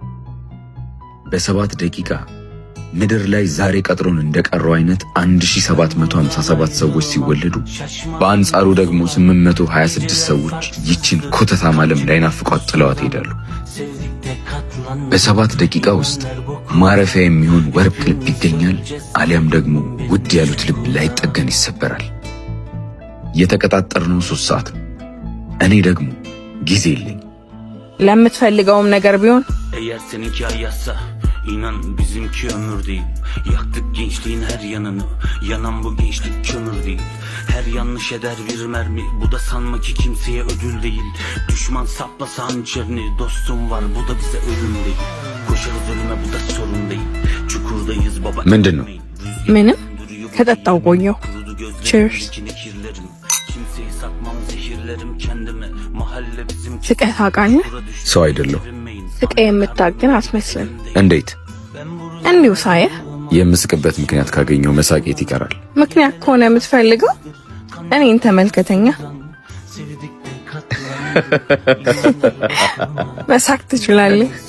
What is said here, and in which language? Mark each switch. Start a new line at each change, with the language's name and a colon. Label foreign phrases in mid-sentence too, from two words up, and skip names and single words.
Amharic: በ7 ደቂቃ ምድር ላይ ዛሬ ቀጥሮን እንደቀረው አይነት 1757 ሰዎች ሲወለዱ በአንጻሩ ደግሞ 826 ሰዎች ይችን ኮተታም ዓለም ላይናፍቋት ጥለዋት ሄዳሉ። በ7 ደቂቃ ውስጥ ማረፊያ የሚሆን ወርቅ ልብ ይገኛል፣ አሊያም ደግሞ ውድ ያሉት ልብ ላይጠገን ይሰበራል። የተቀጣጠርነው 3 ሰዓት ነው። እኔ ደግሞ ጊዜ የለኝ። ለምትፈልገውም ነገር ቢሆን
Turkish: İnan bizimki ömür değil. Yaktık gençliğin her yanını. Yanan bu gençlik kömür değil. Her yanlış eder bir mermi. Bu da sanma ki kimseye ödül değil. Düşman saplasa hançerini. Dostum var bu da bize ölüm değil. Koşarız ölüme bu da sorun değil. Çukurdayız baba.
Amharic: ምንድን ነው? ምንም ከጠጣው ቆየው። ቺርስ።
Turkish: Kimseyi satmam zehirlerim kendime. Mahalle bizim
Amharic: ስቀህ ታውቃለህ? ሰው አይደለሁ። ስቀህ የምታግን አትመስልም። እንዴት? እንዲሁ ሳየህ የምስቅበት ምክንያት ካገኘው መሳቄት ይቀራል። ምክንያት ከሆነ የምትፈልገው እኔን ተመልከተኛ። መሳቅ ትችላለህ።